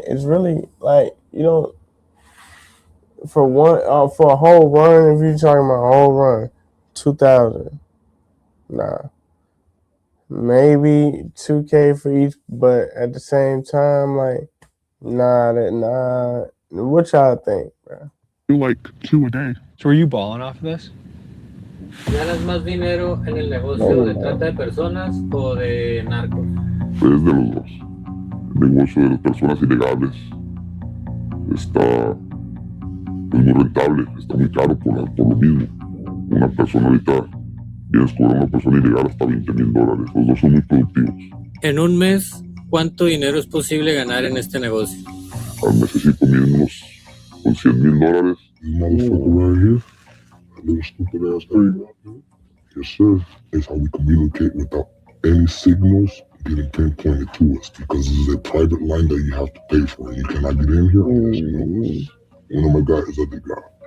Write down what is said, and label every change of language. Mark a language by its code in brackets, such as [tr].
[en] It's really like, you know, for a whole run, if you're talking about a whole run, 2,000. Nah. Maybe 2K for each, but at the same time, like, nah. What y'all think, bro? Do like 2 a day. So are you balling off of this? [es] ¿Ganas más dinero en el negocio de trata de personas o de narcos? Es de los dos. El negocio de las personas ilegales está muy rentable, está muy caro por lo mismo. Una persona ahorita vienes cobrar a una persona ilegal hasta $20,000. Los dos son muy productivos. En un mes, ¿cuánto dinero es posible ganar en este negocio? Al necesito mínimo con $100,000. [en] This motherfucker right here, that little stupid ass thing. Yes, sir. That's how we communicate without any signals, getting pinpointed to us because this is a private line that you have to pay for. You cannot get in here unless you know one of my guys other guy.